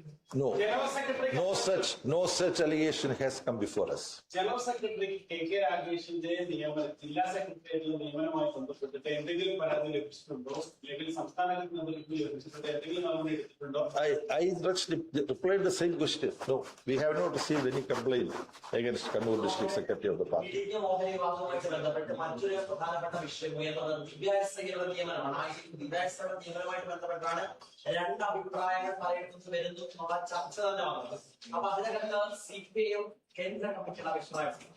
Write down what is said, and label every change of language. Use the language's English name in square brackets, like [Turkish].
[English] No such allegation has come before us. [Malayalam] General Secretary KK Rageshinde ജില്ലാ സെക്രട്ടറിയുടെ നിയമനവുമായി ബന്ധപ്പെട്ടിട്ട് എന്തെങ്കിലും പരാതി ലഭിച്ചിട്ടുണ്ടോ അല്ലെങ്കിൽ സംസ്ഥാനത്തിൽ നിന്ന് ലഭിച്ചിട്ടുണ്ടോ എന്തെങ്കിലും നടപടി എടുത്തിട്ടുണ്ടോ? [English] I replied the same question. No, we have not received any complaint against Kannur District Secretary of the party. [Malayalam] ബന്ധപ്പെട്ട് മറ്റൊരു പ്രധാനപ്പെട്ട വിഷയം ഉയർന്നത് വിദ്യാഭ്യാസ നിയമനമാണ്. വിദ്യാഭ്യാസ നിയമനവുമായിട്ട് ബന്ധപ്പെട്ടാണ് രണ്ട് അഭിപ്രായങ്ങൾ പറയുന്നത് വരുന്നു എന്നുള്ള ചർച്ച തന്നെ വന്നത്. അപ്പൊ അതിനകത്ത് CPIM കേന്ദ്ര കമ്മിറ്റിയുടെ അഭിപ്രായം